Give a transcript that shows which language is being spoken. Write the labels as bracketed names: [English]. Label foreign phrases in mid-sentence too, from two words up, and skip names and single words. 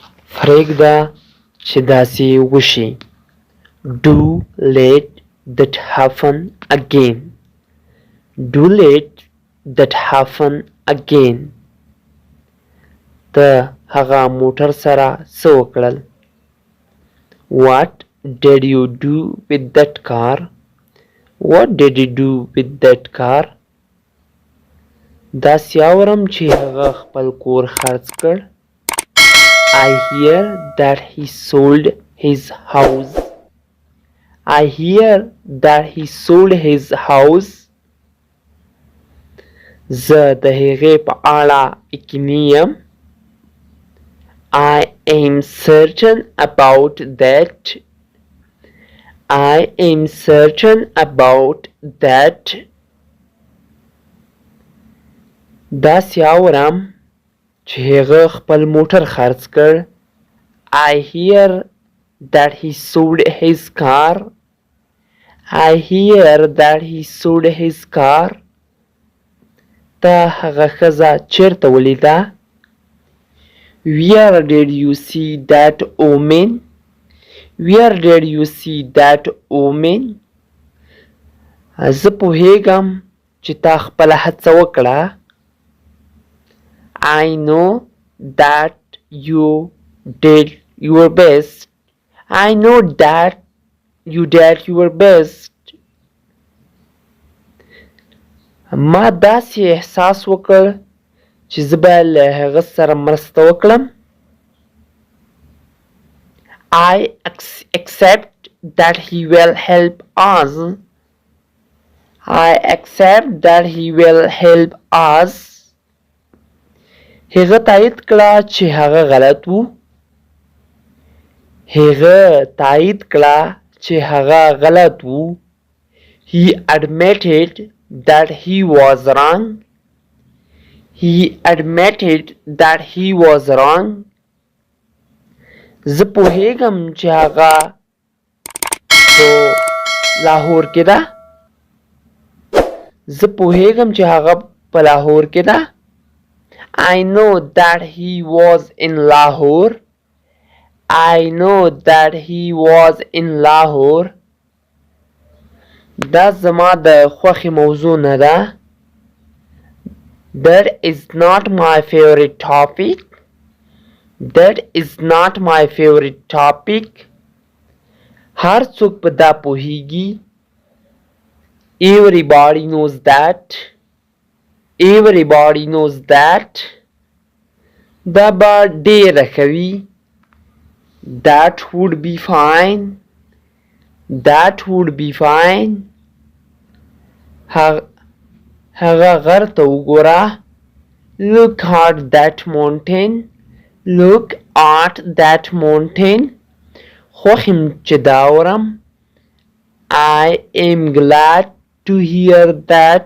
[Pashto] پرېږده چې داسې وشي. [English] Do let that happen again. Do let that happen again. [Pashto] ته هغه موټر سره څه وکړل؟ [English] What did you do with that car? What did you do with that car? [Pashto] داسې اورم چې هغه خپل کور خرڅ کړ. [English] I hear that he sold his house. I hear that he sold his house. [Pashto] زه د هغې په اړه یقیني یم. [English] I am certain about that. I am certain about that. [Pashto] داسې اورم چې هغه خپل موټر خرڅ کړ. [English] I hear that he sold his car. I hear that he sold his car. [Pashto] ته هغه ښځه چیرته ولیده؟ [English] Where did you see that woman? Where did you see that woman? [Pashto] زه پوهیږم چې تا خپله هڅه وکړه. [English] I know that you did your best. I know that you did your best. [Pashto] ما داسې احساس وکړ چې زه باید له هغه سره مرسته وکړم. [English] I accept that he will help us. I accept that he will help us. [Pashto] هغه تایید کړه چې هغه غلط و. هغه تایید کړه چې هغه غلط و. [English] He admitted that he was wrong. He admitted that he was wrong. [Pashto] زه پوهیږم چې هغه په لاهور کې ده. زه پوهیږم چې هغه په لاهور کې ده. [English] I know that he was in Lahore. I know that he was in Lahore. [Pashto] دا زما د خوښې موضوع نه ده. [English] That is not my favorite topic. That is not my favorite topic. [Pashto] هر څوک په دا پوهیږي. [English] Everybody knows that. Everybody knows that. [Pashto] دا به ډیره ښه وي. [English] That would be fine. That would be fine. [Pashto] هغه غر ته وګوره. [English] Look at that mountain. Look at that mountain. [Pashto] خوښ یم چې دا اورم. [English] I am glad to hear that.